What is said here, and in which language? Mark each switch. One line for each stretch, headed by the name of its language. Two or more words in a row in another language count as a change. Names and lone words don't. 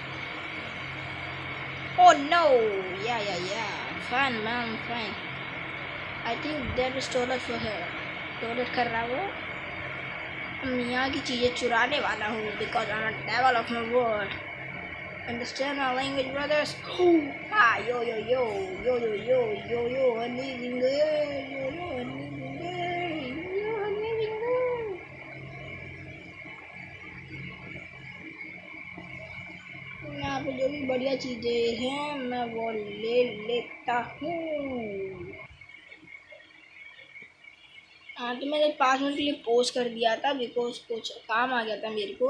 English: oh no, ya fine ma'am, fine. I think there is toilet for here.
Hindi: टॉयलेट कर रहा वो। हम यहाँ की चीज़ें चुराने वाला हूँ,
English: because I am devil of my word. understand our language brothers.
Hindi: हाँ, यो यो यो यो यो यो यो यो हनी जिंगे, यो यो हनी जिंगे, यो हनी जिंगे। यहाँ पे जो भी बढ़िया चीज़ें हैं मैं वो ले लेता हूँ। हाँ, तो मैंने 5 मिनट के लिए पॉज कर दिया था, बिकॉज कुछ काम आ गया था मेरे को।